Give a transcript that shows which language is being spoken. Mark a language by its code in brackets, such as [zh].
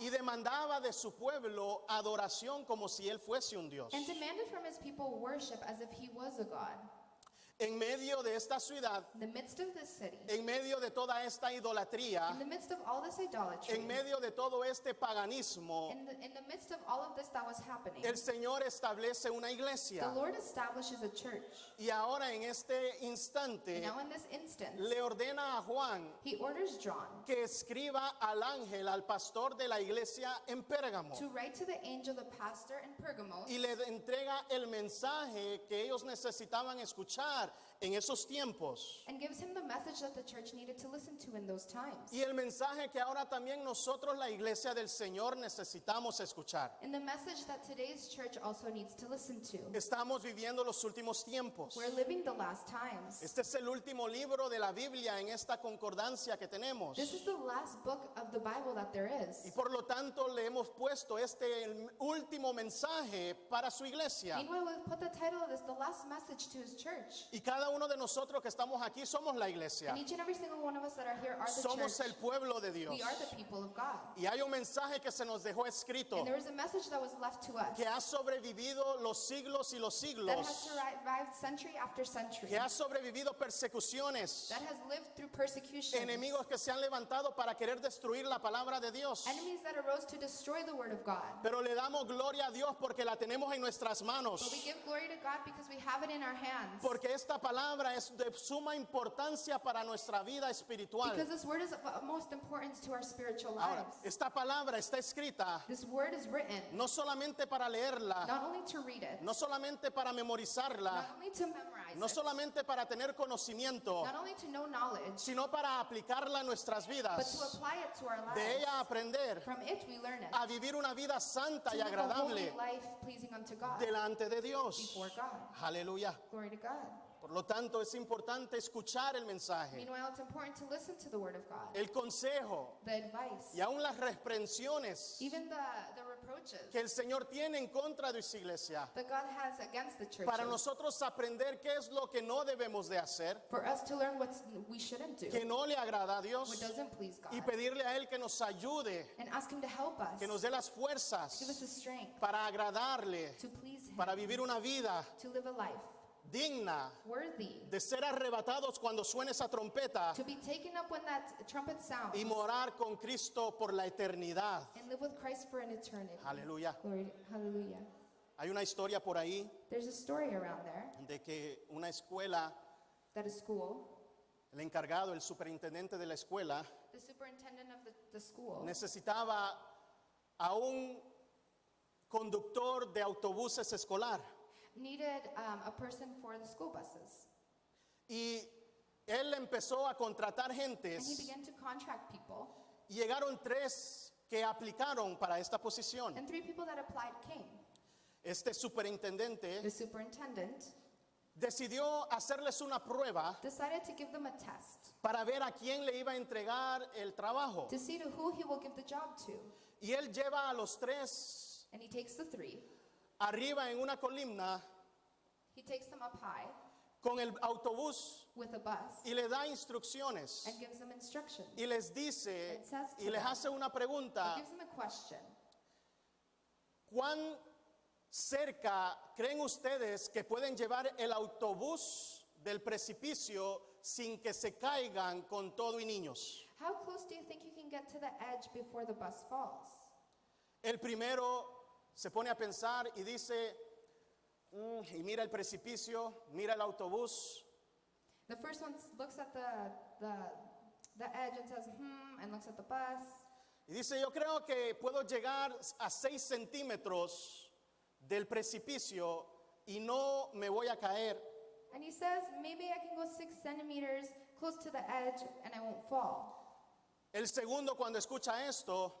[es] y demandaba de su pueblo adoración como si él fuese un Dios. [en] and demanded from his people worship as if he was a god. [es] En medio de esta ciudad, [en] In the midst of this city, [es] en medio de toda esta idolatría, [en] in the midst of all this idolatry, [es] en medio de todo este paganismo, [en] in the midst of all of this that was happening, [es] el Señor establece una [en] the [es] iglesia. [en] Lord establishes a church. [es] Y ahora en este instante [en] Now in this instance, [es] le ordena a Juan [en] he orders John [es] que escriba al ángel, al pastor de la iglesia en Pérgamo, [en] to write to the angel, the pastor in Pergamos, [es] y le entrega el mensaje que ellos necesitaban escuchar en esos tiempos. [en] and gives him the message that the church needed to listen to in those times. [es] Y el mensaje que ahora también nosotros, la iglesia del Señor, necesitamos escuchar. [en] And the message that today's church also needs to listen to. [es] Estamos viviendo los últimos tiempos. [en] We're living the last times. [es] Este es el último libro de la Biblia en esta concordancia que tenemos. [en] This is the last book of the Bible that there [es] Y [en] is. [es] por lo tanto le hemos puesto este el último mensaje para su iglesia. [en] Meanwhile, we've put the title of this, the last message to his church. [es] Y cada uno de nosotros que estamos aquí somos la iglesia. [en] And each and every single one of us that are here are the [es] Somos el [en] church. [es] pueblo de Dios. [en] We are the people of God. [es] Y hay un mensaje que se nos dejó escrito [en] And there is a message that was left to us [es] que ha sobrevivido los siglos y los [en] that [es] siglos, [en] has survived century after century, [es] que ha sobrevivido persecuciones, [en] that has lived through persecution, [es] enemigos que se han levantado para querer destruir la palabra de Dios. [en] enemies that arose to destroy the word of God. [es] Pero le damos gloria a Dios porque la tenemos en nuestras manos. [en] But we give glory to God because we have it in our hands. [es] Porque esta palabra es de suma importancia para nuestra vida espiritual. [en] Because this word is of utmost importance to our spiritual [es] Ahora, [en] lives. [es] esta palabra está escrita [en] This word is written [es] no solamente para leerla, [en] not only to read it, [es] no solamente para memorizarla, [en] not only to memorize [es] no [en] it, [es] solamente para tener conocimiento, [en] not only to know knowledge, [es] sino para aplicarla a nuestras [en] but to [es] vidas, [en] apply it to our [es] de [en] lives. [es] ella aprender [en] From it we learn it. [es] a vivir una vida santa [en] To [es] y [en] live a holy [es] agradable [en] life pleasing unto God, [es] delante de Dios. [en] before God. [es] Aleluya. [en] Glory to God. [es] Por lo tanto, es importante escuchar el mensaje, [en] Meanwhile, it's important to listen to the word of God, [es] el consejo [en] the advice, [es] y aún las reprensiones [en] even the reproaches [es] que el Señor tiene en contra de su iglesia, [en] that God has against the churches, [es] para nosotros aprender qué es lo que no debemos de hacer, [en] for us to learn what we shouldn't do, [es] que no le agrada a [en] what [es] Dios, [en] doesn't please God, [es] y pedirle a Él que nos ayude, [en] and ask Him to help us, [es] que nos dé las [en] give us [es] fuerzas [en] the strength [es] para agradarle, [en] to please Him, [es] para vivir una vida [en] to live a life [es] digna [en] worthy, [es] de ser arrebatados cuando suene esa trompeta [en] to be taken up when that trumpet sounds, [es] y morar con Cristo por la eternidad. [en] and live with Christ for an eternity. [es] Aleluya. [en] Glory to, hallelujah. [es] Hay una historia por ahí [en] There's a story around there [es] de que una escuela, [en] that a school, [es] el encargado, el superintendente de la escuela, [en] the superintendent of the school [es] necesitaba a un conductor de autobuses escolar. [en] needed a person for the school buses. [es] Y él empezó a contratar [en] And he [es] gentes [en] began to contract people. [es] y llegaron 3 que aplicaron para esta posición. [en] And 3 people that applied came. [es] Este superintendente [en] The superintendent [es] decidió hacerles una prueba [en] decided to give them a test [es] para ver a quién le iba a entregar el trabajo. [en] to see to who he will give the job to. [es] Y él lleva a los 3 [en] And he takes the 3, [es] arriba en una columna [en] he takes them up high, [es] con el autobús [en] with a bus [es] y le da instrucciones [en] and gives them instructions. [es] y les dice [en] It says to [es] y les [en] them, [es] hace una [en] It [es] pregunta: [en] gives them a question. [es] ¿cuán cerca creen ustedes que pueden llevar el autobús del precipicio sin que se caigan con todo y niños? [en] How close do you think you can get to the edge before the bus falls? [es] El primero se pone a pensar y dice, y mira el precipicio, mira el autobús, [en] The first one looks at the edge and says, and looks at the bus. [es] y dice, yo creo que puedo llegar a 6 centímetros del precipicio y no me voy a caer. [en] And he says, maybe I can go 6 centimeters close to the edge and I won't fall. [es] El segundo, cuando escucha esto,